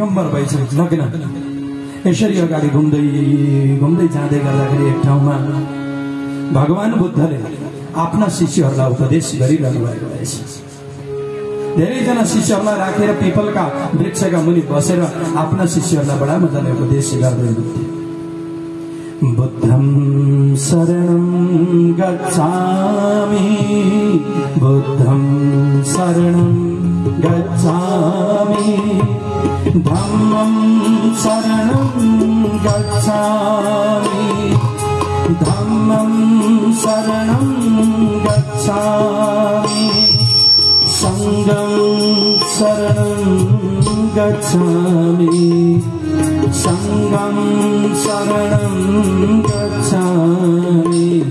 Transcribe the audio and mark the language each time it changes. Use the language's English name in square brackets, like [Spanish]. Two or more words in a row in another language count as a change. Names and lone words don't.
[Nepali] अनि दिगम्बर भएछन्, नग्न यसरी अगाडि घुम्दै घुम्दै जाँदै गर्दाखेरि एक ठाउँमा भगवान बुद्धले आफ्ना शिष्यहरूलाई उपदेश गरिरहनु भएको रहेछ। धेरैजना शिष्यहरूलाई राखेर पिपलका वृक्षका मुनि बसेर आफ्ना शिष्यहरूलाई बडा मजाले उपदेश गर्दै हुनुहुन्थ्यो। [Pali] बुद्धं शरणं गच्छामि, बुद्धं शरणं गच्छामि, धम्मं शरणं गच्छामि, धम्मं शरणं गच्छामि, संघं शरणं गच्छामि, संघं शरणं गच्छामि,